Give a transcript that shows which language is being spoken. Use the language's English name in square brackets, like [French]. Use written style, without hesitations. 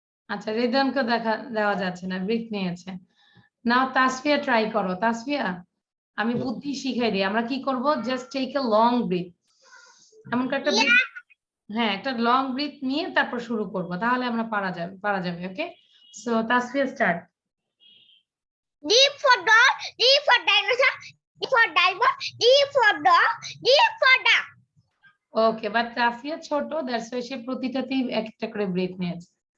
[Bangla] আচ্ছা, রেদওয়ানকে দেওয়া যাচ্ছে না, ব্রিথ নিয়েছে। নাও তাসফিয়া ট্রাই করো। তাসফিয়া, আমি বুদ্ধি শিখাই দিই। আমরা কি করব, [English] Just take a long breath. [Bangla] এমন একটা ব্রিথ, হ্যাঁ একটা লং ব্রিথ নিয়ে তারপর শুরু করব, তাহলে আমরা পারা যাবে। ওকে, so Tasfia start. [English] D for dog, D for dinosaur, D for diamond, D for dog, D for duck. [Bangla] Okay, but Tasfia ছোট, [English] that's why say [Bangla] প্রতিটাতেই একটা করে ব্রিথ নিয়েছে।